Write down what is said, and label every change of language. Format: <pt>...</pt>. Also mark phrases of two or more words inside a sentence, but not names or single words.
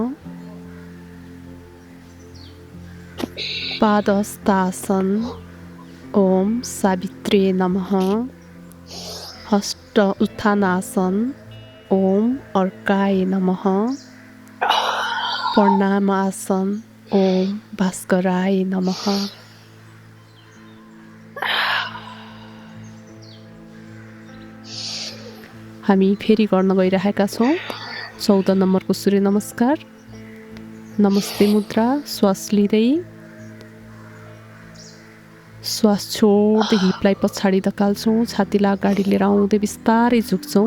<sa>पादहस्तासन, ओम सावित्रे नमः। हस्त उत्थानासन, ओम अर्काय नमः। प्रणाम आसन, ओम भास्कराय नमः।</sa> <ne>हामी फेरि गर्न गइरहेका छौँ 14 नम्बरको सूर्य नमस्कार। नमस्ते मुद्रा, श्वास लिँदै श्वास छोड्दै हिपलाई पछाडि धकाल्छौँ, छातीलाई अगाडि लिएर आउँदै बिस्तारै झुक्छौँ।</ne>